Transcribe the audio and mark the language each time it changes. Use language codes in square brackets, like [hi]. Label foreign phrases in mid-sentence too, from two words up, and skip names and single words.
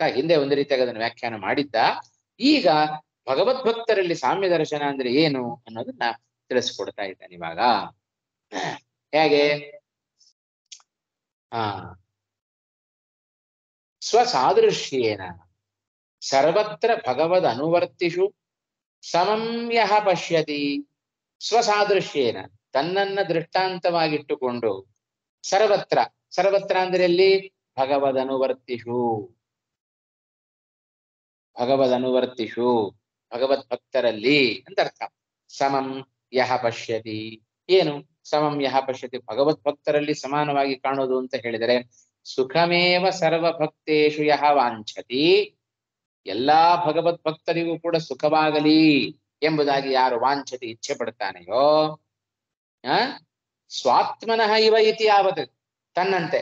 [kn] ಹಿಂದೆ ಒಂದು ರೀತಿಯಾಗಿ ಅದನ್ನು ವ್ಯಾಖ್ಯಾನ ಮಾಡಿದ್ದ. ಈಗ ಭಗವದ್ಭಕ್ತರಲ್ಲಿ ಸಾಮ್ಯ ದರ್ಶನ ಅಂದ್ರೆ ಏನು ಅನ್ನೋದನ್ನ ತಿಳಿಸ್ಕೊಡ್ತಾ ಇದ್ದಾನೆ ಇವಾಗ. [sa] ಹೇಗೆ? ಸ್ವಸಾದೃಶ್ಯೇನ ಸರ್ವತ್ರ ಭಗವದ್ ಅನುವರ್ತಿಷು ಸಮಂ ಯಃ ಪಶ್ಯತಿ. [kn] ಸ್ವಸಾದೃಶ್ಯೇನ ತನ್ನನ್ನ ದೃಷ್ಟಾಂತವಾಗಿಟ್ಟುಕೊಂಡು ಸರ್ವತ್ರ. ಸರ್ವತ್ರ ಅಂದ್ರೆ ಎಲ್ಲಿ? ಭಗವದನುವರ್ತಿಷು. ಭಗವದನುವರ್ತಿಷು ಭಗವದ್ಭಕ್ತರಲ್ಲಿ ಅಂತ ಅರ್ಥ. [sa] ಸಮಂ ಯಹ ಪಶ್ಯತಿ. ಏನು ಸಮಂ ಯಹ ಪಶ್ಯತಿ? [kn] ಭಗವದ್ಭಕ್ತರಲ್ಲಿ ಸಮಾನವಾಗಿ ಕಾಣೋದು ಅಂತ ಹೇಳಿದರೆ [sa] ಸುಖಮೇವ ಸರ್ವಭಕ್ತೇಷು ಯಹ ವಾಂಛತಿ. [kn] ಎಲ್ಲಾ ಭಗವದ್ಭಕ್ತರಿಗೂ ಕೂಡ ಸುಖವಾಗಲಿ ಎಂಬುದಾಗಿ ಯಾರು ವಾಂಛತಿ ಇಚ್ಛೆ ಪಡ್ತಾನೆಯೋ [sa] ಸ್ವಾತ್ಮನಃ ಇವ ಇತಿ ಯಾವತ್, [kn] ತನ್ನಂತೆ.